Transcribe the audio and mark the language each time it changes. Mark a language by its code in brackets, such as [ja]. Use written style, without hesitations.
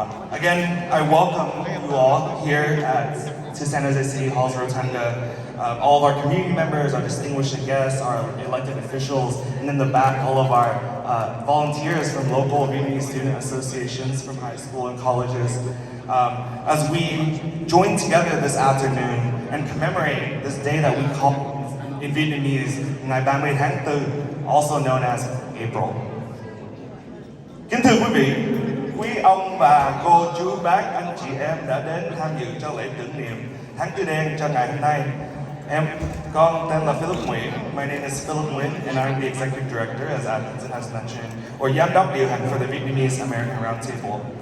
[en] Again, I welcome you all here to San Jose City Hall's Rotunda, all of our community members, our distinguished guests, our elected officials, and in the back, all of our volunteers from local Vietnamese student associations from high school and colleges, as we join together this afternoon and commemorate this day that we call in Vietnamese [vi] Ngày 30 tháng 4, [en] also known as April. [vi] Kính thưa quý vị, quý ông bà, cô, chú, bác, anh chị em đã đến tham dự cho lễ tưởng niệm tháng Tư đen cho ngày hôm nay. Con tên là Philip Nguyen. [en] My name is Philip Nguyen and I'm the Executive Director, as Atkinson has mentioned, or [vi] Giám đốc điều hành [en] for the Vietnamese American Roundtable.